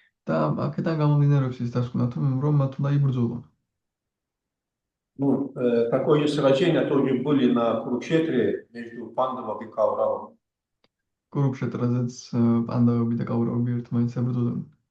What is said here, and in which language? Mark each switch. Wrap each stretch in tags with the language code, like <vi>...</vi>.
<ka>და აქედან გამომდინარეობს ის დასკვნა, რომ მათ უნდა იბრძოლონ.</ka> <ru>Ну, такое сражение тоже были на Курукшетре между Пандавом и Кауравом.</ru> <ka>კურუქშეტრაზეც პანდავები და კაურავები ერთმანეთს ებრძოდნენ.</ka>